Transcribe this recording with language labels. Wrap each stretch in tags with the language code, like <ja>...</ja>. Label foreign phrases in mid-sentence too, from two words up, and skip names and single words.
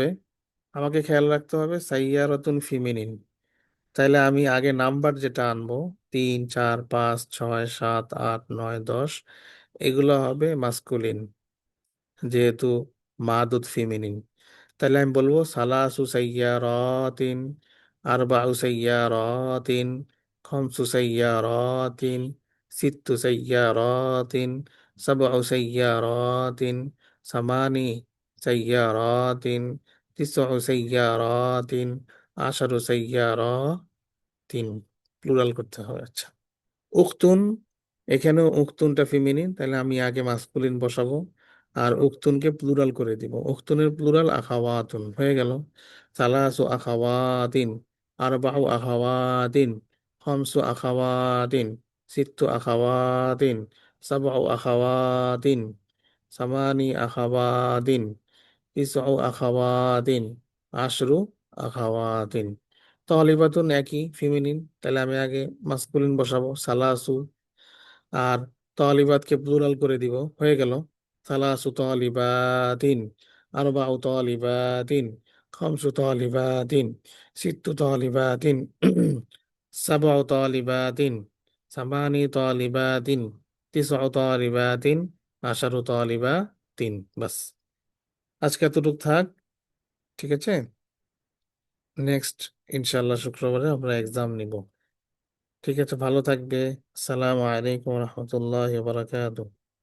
<bn>আমাকে খেয়াল রাখতে হবে সাইয়ারতুন ফিমেনিন, তাহলে আমি আগে নাম্বার যেটা আনবো 3 4 5 6 7 8 9 10, এগুলো হবে মাস্কুলিন, যেহেতু মাদুদ ফিমেনিন।</bn> <ar>তাহলে আমি বলবো ثلاثُ سياراتٍ، أربعُ سياراتٍ، خمسُ سياراتٍ، ستُّ سياراتٍ، سبعُ سياراتٍ، ثماني سياراتٍ، تسعُ سياراتٍ، عشرُ سياراتٍ.</ar> <bn>প্লুরাল করতে হবে। আচ্ছা, উখতুন, এখানেও উখতুনটা ফিমিনিন, তাহলে আমি আগে মাসকুলিন বসাবো আর উখতুনকে প্লুরাল করে দিব। উখতুনের প্লুরাল আখাওয়াতুন হয়ে গেল।</bn> <ar>ثلاثُ أخواتٍ، أربعُ أخواتٍ، خمسُ أخواتٍ، ستُّ أخواتٍ، سبعُ أخواتٍ، ثماني أخواتٍ، تسعُ أخواتٍ، عشرُ أخواتٍ. তলিবাতুন</ar> <bn>একই ফিমিনিন, তাহলে আমি আগে মাসকুলিন বসাবো সালাসু, আর তলিবাতকে প্লুরাল করে দিব, হয়ে গেল</bn> <ar>ثلاثُ طالباتٍ، أربعُ طالباتٍ، خمسُ طالباتٍ، ستُّ طالباتٍ، سبعُ طالباتٍ، ثماني طالباتٍ، تسعُ طالباتٍ، عشرُ طالباتٍ.</ar> <bn>বাস, আজকে এতটুক থাক। ঠিক আছে, নেক্সট ইনশাল্লাহ শুক্রবারে আমরা এক্সাম নিব। ঠিক আছে, ভালো থাকবে।</bn> <ar>السلام عليكم ورحمة الله وبركاته.</ar>